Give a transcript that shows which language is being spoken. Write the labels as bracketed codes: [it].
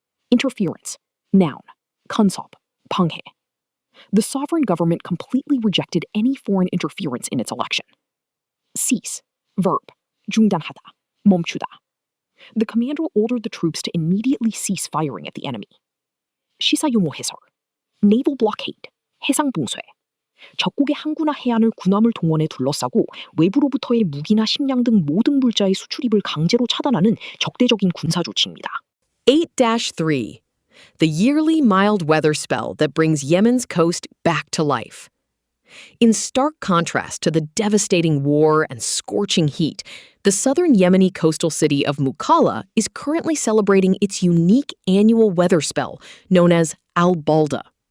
[en] Interference. Noun. [ko] 간섭. 방해. [en] The sovereign government completely rejected any foreign interference in its election. Cease. Verb. [ko] 중단하다. 멈추다. [en] The commander ordered the troops to immediately cease firing at the enemy. [ko] 시사용어 해설. [en] Naval blockade. [ko] 해상 봉쇄. 적국의 항구나 해안을 군함을 동원해 둘러싸고 외부로부터의 무기나 식량 등 모든 물자의 수출입을 강제로 차단하는 적대적인 군사 조치입니다. 8-3. [en] The yearly mild weather spell that brings Yemen's coast back to life. In stark contrast to the devastating war and scorching heat, the southern Yemeni coastal city of Mukalla is currently celebrating its unique annual weather spell known as al-Balda.